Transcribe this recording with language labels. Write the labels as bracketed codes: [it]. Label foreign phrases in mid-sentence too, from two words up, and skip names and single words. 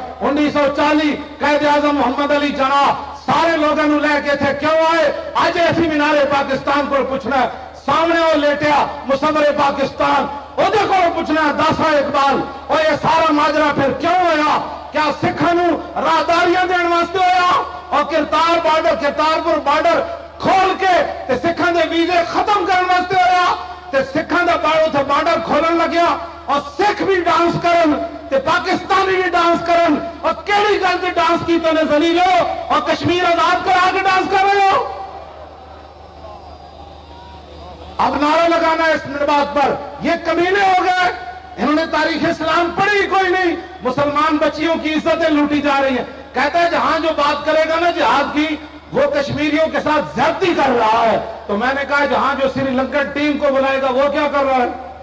[ur] 1940 قائد اعظم محمد علی جناح سارے لوگوں نو لے کے تھے، کیوں آئے؟ آج ایسی مینار پاکستان کو پوچھنا ہے، سامنے وہ لیٹیا مصور پاکستان وہ دیکھو پوچھنا ہے داسا اقبال اور یہ سارا ماجرا پھر کیوں ہویا؟ [pa] کیا سکھاں نو راہداریاں دین واسطے ہویا اور کرتارپور بارڈر کھول کے تے سکھاں دے ویزے ختم کرنے واسطے ہویا تے سکھاں دا بارڈر کھولن لگیا اور سکھ بھی ڈانس کرن تے پاکستانی بھی ڈانس کرن، اور کیڑی گل تے ڈانس کی تو نے ذلیلو اور کشمیر آزاد کرا کے ڈانس [ur] کر رہے ہو؟ اب نعرہ لگانا ہے اس بات پر، یہ کمینے ہو گئے، انہوں نے تاریخ اسلام پڑھی کوئی نہیں، مسلمان بچیوں کی عزتیں لوٹی جا رہی ہیں۔ کہتا ہے جہاں جو بات کرے گا نا جہاد کی وہ کشمیریوں کے ساتھ زیادتی کر رہا ہے، تو میں نے کہا جہاں جو سری لنکن ٹیم کو بلائے گا وہ کیا کر رہا ہے؟